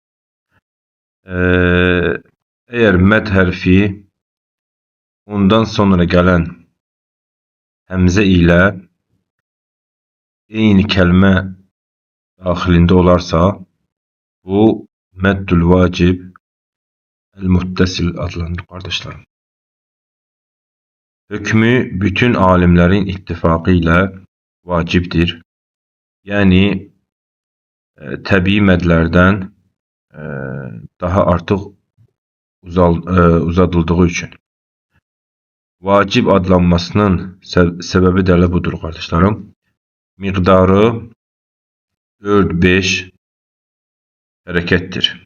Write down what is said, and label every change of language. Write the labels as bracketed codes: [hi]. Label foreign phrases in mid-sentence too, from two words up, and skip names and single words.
[tr] Eğer med harfi ondan sonra gelen hemze ile eyni kelime dahilinde olarsa bu meddül vacib el muttasil adlanır kardeşlerim. Hükmü bütün alimlerin ittifakıyla vacibdir. [az] Yani təbii medlərdən daha artıq uzadıldığı üçün. Vacib adlanmasının səbəbi də budur qardaşlarım. Miqdarı 4-5 hərəkətdir.